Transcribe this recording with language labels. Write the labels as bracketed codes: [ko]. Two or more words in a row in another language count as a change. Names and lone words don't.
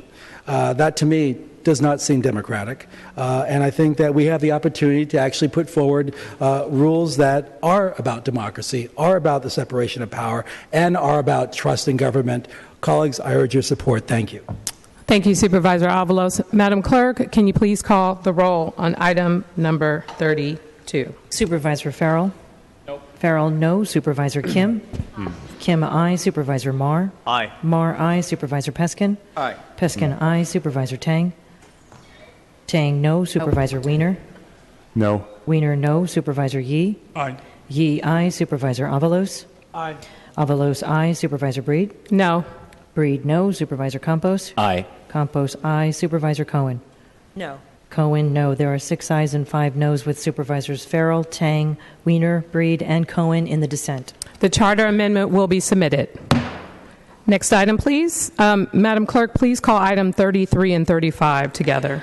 [en] That, to me, does not seem democratic. And I think that we have the opportunity to actually put forward rules that are about democracy, are about the separation of power, and are about trust in government. Colleagues, I urge your support. Thank you. Thank you, Supervisor Avalos. Madam Clerk, can you please call the roll on item number 32? Supervisor Farrell? Nope. Farrell, no. Supervisor Kim? Kim, aye. Supervisor Marr? Aye. Marr, aye. Supervisor Peskin? Aye. Peskin, aye. Supervisor Tang? Tang, no. Supervisor Wiener? No. Wiener, no. Supervisor Yee? Aye. Yee, aye. Supervisor Avalos? Aye. Avalos, aye. Supervisor Breed? No. Breed, no. Supervisor Campos? Aye. Campos, aye. Supervisor Cohen? No. Cohen, no. There are 6 ayes and 5 noes with Supervisors Farrell, Tang, Wiener, Breed, and Cohen in the dissent. The charter amendment will be submitted. Next item, please. Madam Clerk, please call item 33 and 35 together.